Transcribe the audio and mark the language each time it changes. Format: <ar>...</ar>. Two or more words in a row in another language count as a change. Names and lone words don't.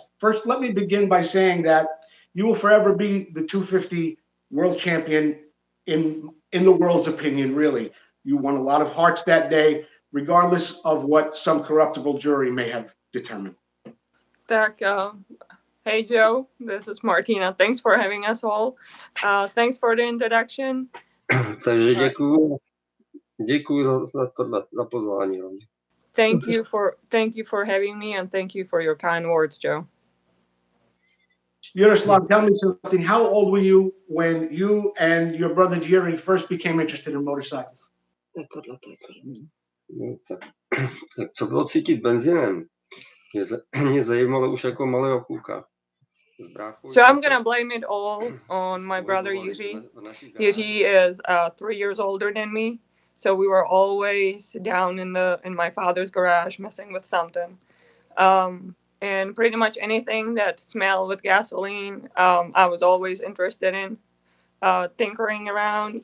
<en>First, let me begin by saying that you will forever be the 250 world champion in the world's opinion, really. You won a lot of hearts that day, regardless of what some corruptible jury may have determined. Hey, Joe, this is Martina. Thanks for having us all. Thanks for the introduction.</en> <cs>Takže děkuju za pozvání.</cs> <en>Thank you for having me, and thank you for your kind words, Joe. Jaroslav, tell me something. How old were you when you and your brother Jerry first became interested in motorcycles?</en> <cs>Tak co bylo cítit benzínem? Mě zajímalo už jako malého kluka.</cs> <en>So I'm going to blame it all on my brother Jiří. Jiří is 3 years older than me, so we were always down in my father's garage messing with something. And pretty much anything that smelled with gasoline, I was always interested in tinkering around.</en>